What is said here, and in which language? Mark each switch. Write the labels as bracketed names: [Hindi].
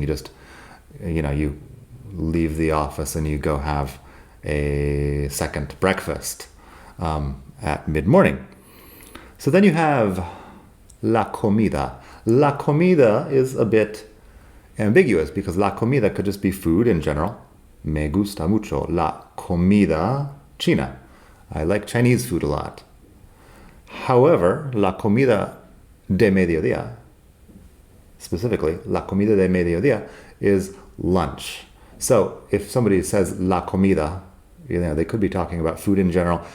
[English] You just, you leave the office and you go have a second breakfast at mid-morning. So then you have la comida. La comida is a bit ambiguous because la comida could just be food in general. [Spanish] Me gusta mucho la comida china. [English] I like Chinese food a lot. However, [Spanish] la comida de mediodía, [English] specifically, la comida de mediodía is lunch. So if somebody says la comida, they could be talking about food in general.